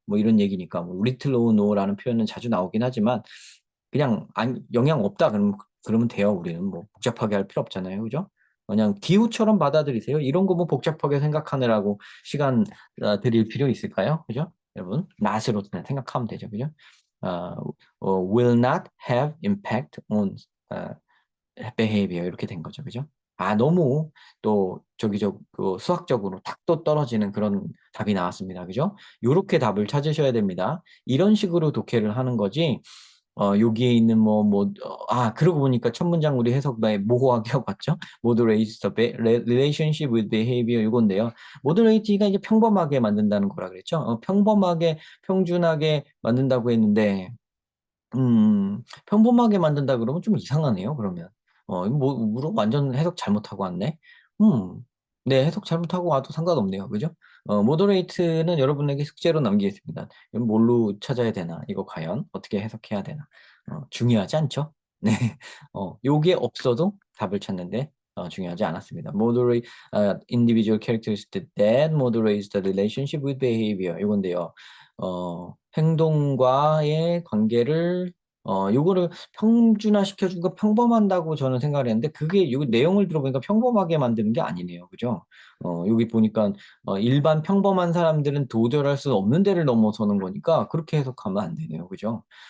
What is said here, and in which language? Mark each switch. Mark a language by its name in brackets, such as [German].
[Korean] 뭐 이런 얘기니까 뭐 리틀 오 노라는 표현은 자주 나오긴 하지만 그냥 영향 없다 그러면 돼요. 우리는 뭐 복잡하게 할 필요 없잖아요. 그죠? 그냥 기후처럼 받아들이세요. 이런 거 뭐 복잡하게 생각하느라고 시간 드릴 필요 있을까요? 그죠? 여러분, 낫으로 그냥 생각하면 되죠. 그죠? [English] 어, will not have impact on 어, behavior [Korean] 이렇게 된 거죠. 그죠? 아, 너무 또 그 수학적으로 탁 또 떨어지는 그런 답이 나왔습니다. 그죠? 요렇게 답을 찾으셔야 됩니다. 이런 식으로 독해를 하는 거지. 여기에 있는 그러고 보니까 첫 문장 우리 해석에 모호하게 하고 갔죠? [English] moderate the relationship with behavior [Korean] 이건데요. moderate가 이제 평범하게 만든다는 거라 그랬죠? 평범하게, 평준하게 만든다고 했는데, 평범하게 만든다 그러면 좀 이상하네요, 그러면. 이거 완전 해석 잘못하고 왔네? 음, 네, 해석 잘못하고 와도 상관없네요. 그죠? 모더레이트는 여러분에게 숙제로 남기겠습니다. 이건 뭘로 찾아야 되나? 이거 과연 어떻게 해석해야 되나? 중요하지 않죠? 네. 요게 없어도 답을 찾는데, 중요하지 않았습니다. [English] Moderate, individual characteristic that moderates the relationship with behavior. [Korean] 이건데요. 행동과의 관계를 요거를 평준화 시켜준 거 평범한다고 저는 생각을 했는데 그게 요 내용을 들어보니까 평범하게 만드는 게 아니네요. 그죠? 여기 보니까 일반 평범한 사람들은 도달할 수 없는 데를 넘어서는 거니까 그렇게 해석하면 안 되네요. 그죠?